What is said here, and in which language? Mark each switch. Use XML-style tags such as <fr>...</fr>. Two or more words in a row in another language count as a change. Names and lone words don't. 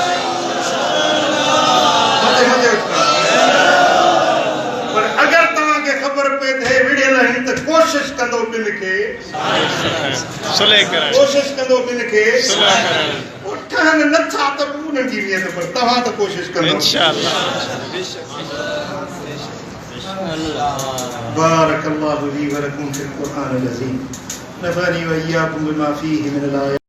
<sd>पर अगरि तव्हांखे ख़बर पए त हे विढ़ियल आहिनि त कोशिश कंदो ॿिन खे सुलह करण कोशिश कंदो ॿिन खे सुलह करण ठहनि नथा त पोइ उन्हनि जी नियत पर तव्हां त कोशिश कंदो इंशाअल्लाह</sd> <ar>بارك الله لي ولكم في القرآن العظيم نفعني وإياكم بما فيه من الآيات</ar>